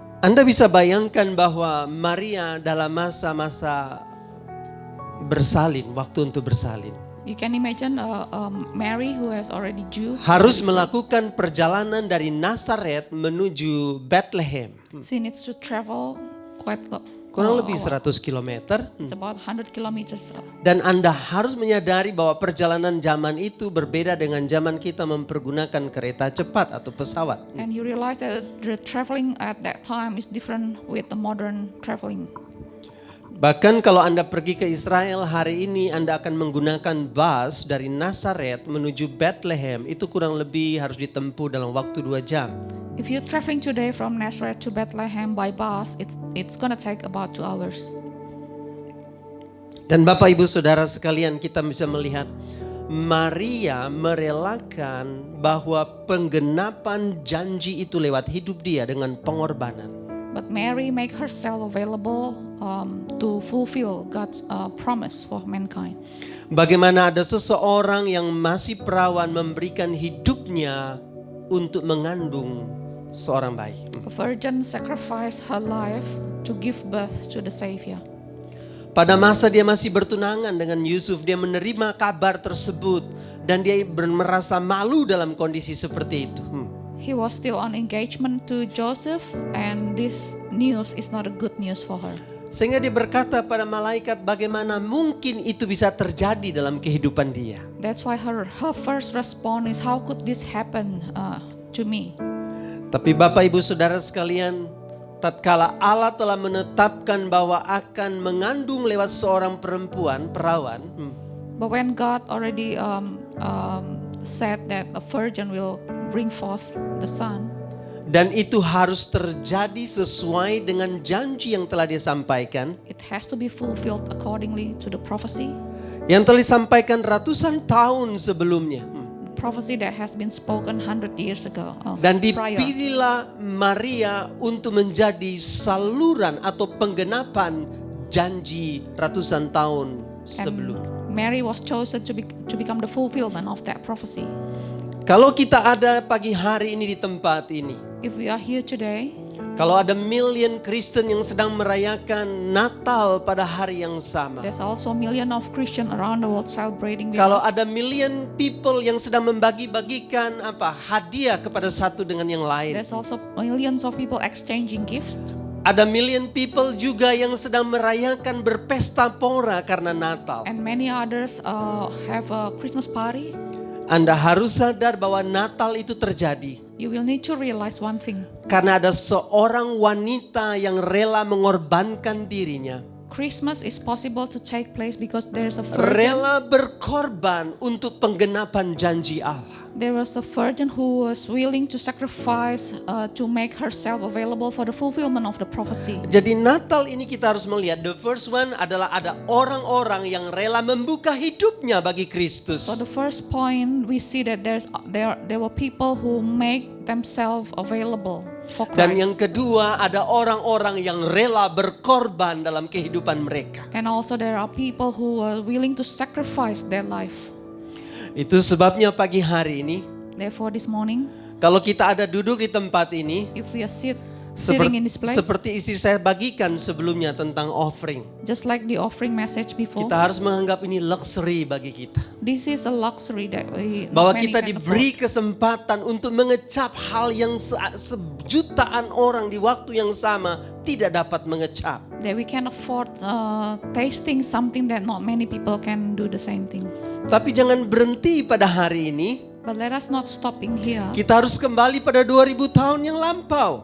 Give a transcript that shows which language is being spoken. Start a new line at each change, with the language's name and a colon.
Indonesian: Anda bisa bayangkan bahwa Maria dalam masa-masa bersalin, waktu untuk bersalin,
English: You can imagine Mary who has already due
Indonesian: harus melakukan perjalanan dari Nazaret menuju Bethlehem.
English: she needs to travel quite
Indonesian: Kurang lebih 100 kilometer.
English: it's about 100 kilometers.
Indonesian: Dan Anda harus menyadari bahwa perjalanan zaman itu berbeda dengan zaman kita mempergunakan kereta cepat atau pesawat.
English: And you realize that the traveling at that time is different with the modern traveling.
Indonesian: Bahkan kalau Anda pergi ke Israel hari ini, Anda akan menggunakan bus dari Nazaret menuju Bethlehem. Itu kurang lebih harus ditempuh dalam waktu 2 jam.
English: If you're traveling today from Nazareth to Bethlehem by bus, it's gonna take about 2 hours.
Indonesian: Dan Bapak Ibu Saudara sekalian, kita bisa melihat Maria merelakan bahwa penggenapan janji itu lewat hidup dia dengan pengorbanan.
English: But Mary make herself available to fulfill God's promise for mankind.
Indonesian: Bagaimana ada seseorang yang masih perawan memberikan hidupnya untuk mengandung seorang bayi.
English: A virgin sacrificed her life to give birth to the Savior.
Indonesian: Pada masa dia masih bertunangan dengan Yusuf, dia menerima kabar tersebut dan dia merasa malu dalam kondisi seperti itu.
English: He was still on engagement to Joseph, and this news is not a good news for her.
Indonesian: Sehingga dia berkata pada malaikat, bagaimana mungkin itu bisa terjadi dalam kehidupan dia.
English: That's why her first response is, how could this happen to me?
Indonesian: Tapi Bapak Ibu Saudara sekalian, tatkala Allah telah menetapkan bahwa akan mengandung lewat seorang perempuan, perawan,
English: But when God already said that a virgin will bring forth the son,
Indonesian: dan itu harus terjadi sesuai dengan janji yang telah dia sampaikan,
English: it has to be fulfilled accordingly to the prophecy.
Indonesian: yang telah disampaikan ratusan tahun sebelumnya.
English: The prophecy that has been spoken 100 years ago.
Indonesian: Dan
English: Prior.
Indonesian: dipilihlah Maria untuk menjadi saluran atau penggenapan janji ratusan tahun sebelumnya.
English: Mary was chosen to become the fulfillment of that prophecy.
Indonesian: Kalau kita ada pagi hari ini di tempat ini,
English: If we are here today,
Indonesian: kalau ada million Kristen yang sedang merayakan Natal pada hari yang sama,
English: there's also a million of Christians around the world celebrating with
Indonesian: kalau
English: us.
Indonesian: ada
English: million people
Indonesian: yang sedang membagi-bagikan hadiah kepada satu dengan yang lain,
English: There's also millions of people exchanging gifts.
Indonesian: ada
English: million people
Indonesian: juga yang sedang merayakan berpesta pora karena Natal.
English: And many others have a Christmas party.
Indonesian: Anda harus sadar bahwa Natal itu terjadi
English: You will need to realize one thing.
Indonesian: karena ada seorang wanita yang rela mengorbankan dirinya,
English: Christmas is possible to take place because there's a virgin.
Indonesian: rela berkorban untuk penggenapan janji Allah.
English: There was a virgin who was willing to sacrifice to make herself available for the fulfillment of the prophecy.
Indonesian: Jadi Natal ini kita harus melihat,
English: the first one
Indonesian: adalah ada orang-orang yang rela membuka hidupnya bagi Kristus.
English: So the first point we see that there were people who make themselves available for Christ.
Indonesian: Dan yang kedua ada orang-orang yang rela berkorban dalam kehidupan mereka.
English: And also there are people who are willing to sacrifice their life.
Indonesian: Itu sebabnya pagi hari ini,
English: Therefore this morning,
Indonesian: kalau kita ada duduk di tempat ini,
English: if we are sitting in this place,
Indonesian: seperti istri saya bagikan sebelumnya tentang offering,
English: just like the offering message before,
Indonesian: kita harus menganggap ini luxury bagi kita.
English: this is a luxury that
Indonesian: Bahwa
English: many
Indonesian: kita
English: can
Indonesian: diberi
English: afford.
Indonesian: kesempatan untuk mengecap hal yang sejutaan orang di waktu yang sama tidak dapat mengecap.
English: That we can afford tasting something that not many people can do the same thing.
Indonesian: Tapi jangan berhenti pada hari ini.
English: But let us not stopping here.
Indonesian: Kita harus kembali pada 2000 tahun yang lampau.